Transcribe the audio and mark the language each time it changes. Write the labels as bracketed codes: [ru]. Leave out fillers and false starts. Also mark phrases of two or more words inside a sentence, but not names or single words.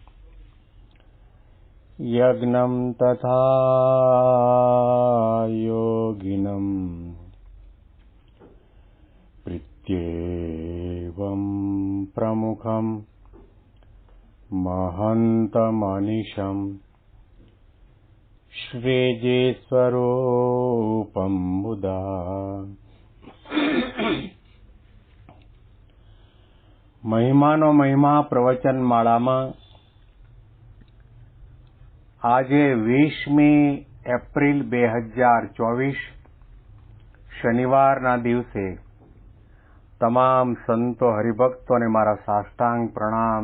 [sa] यज्ञं तथा योगिनं प्रीत्येवं प्रमुखं महन्तमनिशं श्रीजीस्वरूपं मुदा [gu] મહિમાનો મહિમા પ્રવચન માળામાં આજે 20મી એપ્રિલ 2024 શનિવારના દિવસે તમામ સંતો હરિભક્તોને મારા સાષ્ટાંગ પ્રણામ.